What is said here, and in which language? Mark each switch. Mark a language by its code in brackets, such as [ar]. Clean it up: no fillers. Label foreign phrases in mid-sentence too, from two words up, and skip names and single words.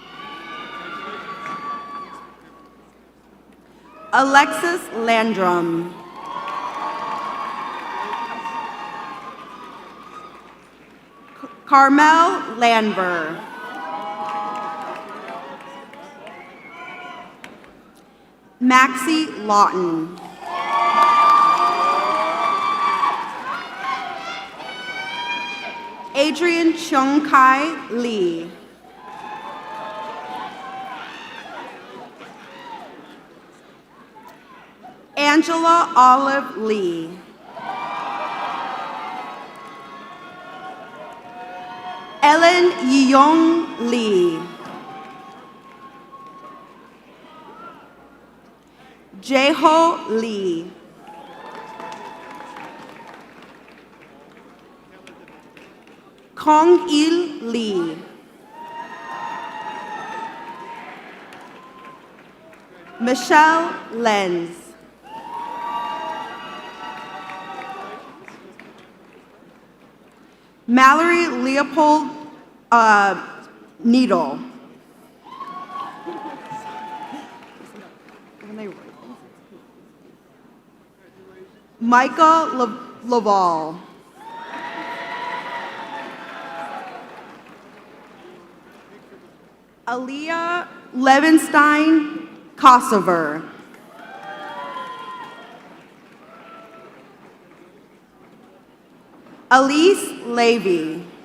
[en] Alexis Landrum. Carmel Landver. Maxie Lawton. Adrian Chung Kai Lee. Angela Olive Lee. Helen Yeong Lee. Jaeho Lee. Kong Il Lee. Michelle Lenz. Mallory Leopold Needle. Micah Laval. Aaliyah Levenstein Kosover. Elise Levy.